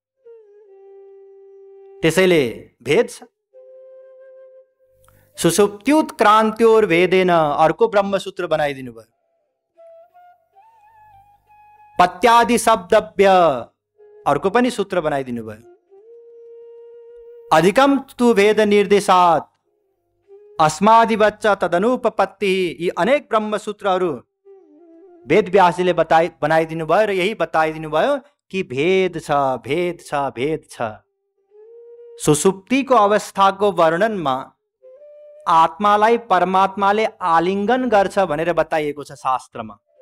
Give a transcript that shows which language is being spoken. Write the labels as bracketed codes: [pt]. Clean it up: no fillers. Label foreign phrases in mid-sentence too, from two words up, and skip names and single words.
[ne] त्यसैले भेद छ। [sa] सुषुप्त्युत्क्रान्त्योर भेदेन, [ne] अर्को ब्रह्मसूत्र बनाइदिनु भयो। [sa] पत्यादि शब्दव्य, [ne] अर्को पनि सूत्र बनाइदिनु भयो। [sa] अधिकम तु भेद निर्देशात् अस्मादिवच्च तदनुपपत्ति, [ne] यी अनेक ब्रह्मसूत्रहरू वेद व्यासजीले बनाइदिनु भयो र यही बताइदिनु भयो कि भेद छ, भेद छ, भेद छ। सुसुप्तिको अवस्थाको वर्णनमा आत्मालाई परमात्माले आलिङ्गन गर्छ भनेर बताइएको छ शास्त्रमा।